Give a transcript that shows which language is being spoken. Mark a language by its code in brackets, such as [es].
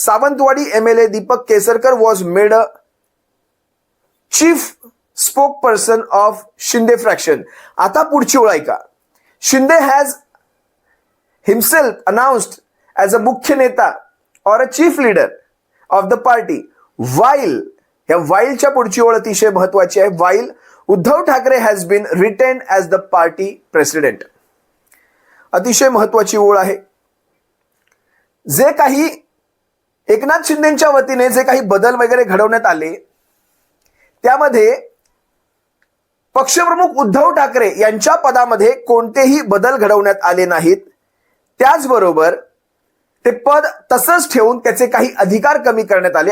[en] Sawantwadi MLA Deepak Kesarkar was made a chief spokesperson of Shinde fraction. [mr] आता पुढची ओळ ऐका. [en] Shinde has himself announced as a मुख्य नेता or a chief leader of the party while [mr] या whileच्या पुढची ओळ अतिशय महत्वाची आहे. [en] while Uddhav Thackeray has been retained as the party president. [mr] अतिशय महत्वाची ओळ आहे. जे काही एकनाथ शिंदेच्या वतीने जे काही बदल वगैरे घडवण्यात आले त्यामध्ये पक्षप्रमुख उद्धव ठाकरे यांच्या पदामध्ये कोणतेही बदल घडवण्यात आले नाहीत. त्याचबरोबर ते पद तसंच ठेवून त्याचे काही अधिकार कमी करण्यात आले.